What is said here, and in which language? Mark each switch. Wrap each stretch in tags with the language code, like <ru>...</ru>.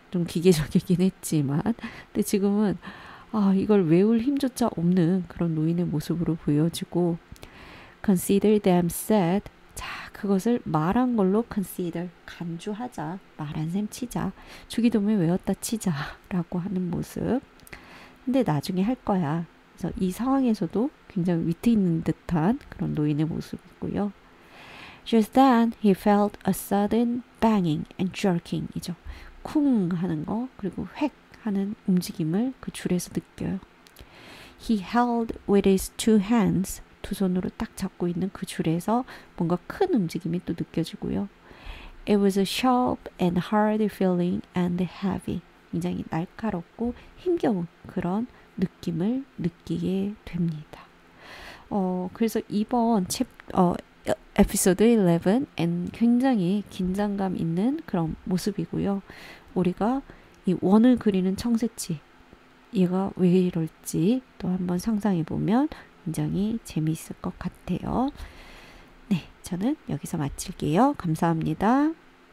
<ko>좀 기계적이긴 했지만. 근데 지금은 이걸 외울 힘조차 없는 그런 노인의 모습으로 보여지고</ko> <en>consider them said.</en> <ko>자, 그것을 말한 걸로 consider, 간주하자, 말한 셈 치자, 주기도문 외웠다 치자 라고 하는 모습. 근데 나중에 할 거야. 그래서 이 상황에서도 굉장히 위트 있는 듯한 그런 노인의 모습이고요.</ko> <en>Just then he felt a sudden banging and jerking 이죠.</en> <ko>쿵 하는 거 그리고 획 하는 움직임을 그 줄에서 느껴요.</ko> <en>He held with his two hands.</en> <ko>두 손으로 딱 잡고 있는 그 줄에서 뭔가 큰 움직임이 또 느껴지고요.</ko> <en>It was a sharp and hard feeling and heavy.</en> <ko>굉장히 날카롭고 힘겨운 그런 느낌을 느끼게 됩니다. 그래서 이번 에피소드 11은 굉장히 긴장감 있는 그런 모습이고요. 우리가 이 원을 그리는 청새치 얘가 왜 이럴지 또 한번 상상해보면 굉장히 재미있을 것 같아요. 네, 저는 여기서 마칠게요. 감사합니다.</ko>